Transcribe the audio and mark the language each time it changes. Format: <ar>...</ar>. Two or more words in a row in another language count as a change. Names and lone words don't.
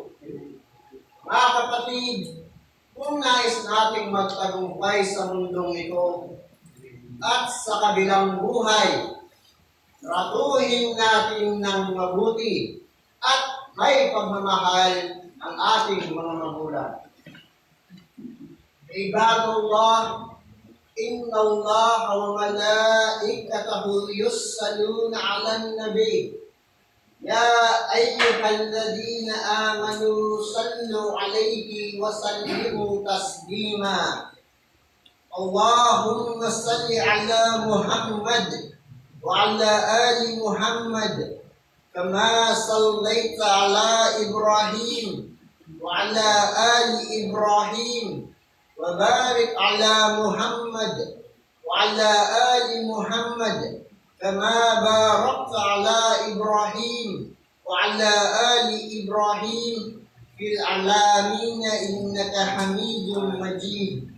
<tl>Mga kapatid, kung nais nating magtagumpay sa mundong ito at sa kabilang buhay, tratuhin natin ng mabuti at may pagmamahal ang ating mga magulang.</tl> <ar>عباد الله إن الله وملائكته يصلون على النبي. يا أيها الذين آمنوا صلوا عليه وسلموا تسليما. اللهم صل على محمد وعلى آل محمد كما صليت على إبراهيم وعلى آل إبراهيم وبارك على محمد وعلى آل محمد كما باركت على إبراهيم وعلى آل إبراهيم في العالمين إنك حميد مجيد.</ar>